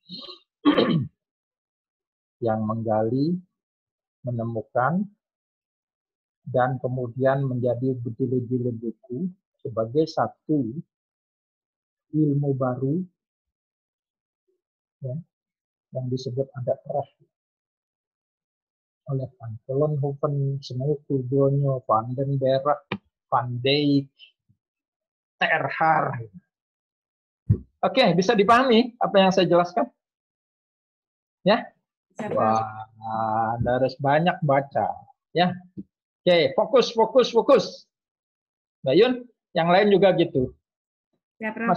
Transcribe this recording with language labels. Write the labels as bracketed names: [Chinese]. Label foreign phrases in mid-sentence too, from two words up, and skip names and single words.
[Indonesian] Yang menggali, menemukan, dan kemudian menjadi berjilid-jilid buku sebagai satu ilmu baru ya, yang disebut adat terakhir oleh Van Vollenhoven, Snellfordonio, Van den Berg, Van Dijk, Terhar. Oke, bisa dipahami apa yang saya jelaskan? Ya? Wah, Anda harus banyak baca. Ya. Oke, fokus. Mbak Yun, yang lain juga gitu. Ya, Prof.